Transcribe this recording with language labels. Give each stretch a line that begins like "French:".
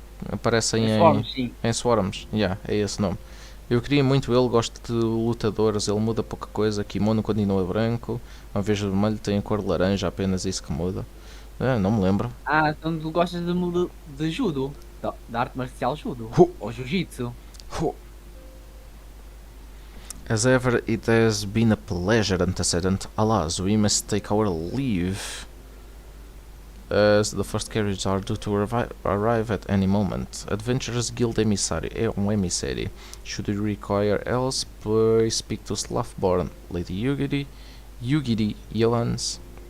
Portuguese: Aparecem em Swarms, é esse nome. Eu queria muito ele, gosto de lutadores, ele muda pouca coisa, kimono continua branco, uma vez vermelho tem a cor laranja, apenas isso que muda. Não me lembro. Então tu gostas de judo, da arte marcial judo, ou jiu-jitsu.
English: As ever, it has been a pleasure, antecedent. Alas, we must take our leave, as the first carriages are due to arrive at any moment.
Portuguese: Adventurers Guild Emissary é emissário.
English: Should you require else, please speak to Sloughborn, Lady Yugiri, Johans.